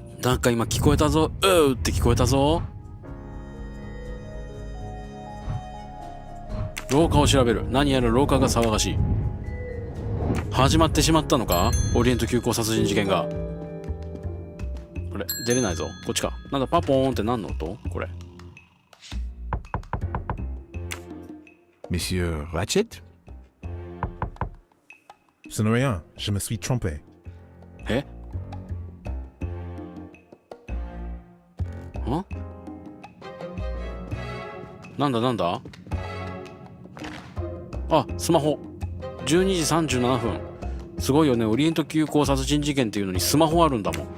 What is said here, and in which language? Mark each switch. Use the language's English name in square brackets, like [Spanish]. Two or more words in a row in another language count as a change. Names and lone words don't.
[Japanese] なんか今聞こえたぞ。うーって聞こえたぞ。廊下を調べる。何やら廊下が騒がしい。始まってしまったのか、オリエント急行殺人事件が。あれ出れないぞ。こっちか。なんだパポーンって何の音これ。 [French] Monsieur Ratchet? Ce n'est rien, je me suis trompé. [Japanese] えんなんだなんだ。あ、スマホ。12時37分。すごいよね。オリエント急行殺人事件っていうのにスマホあるんだもん。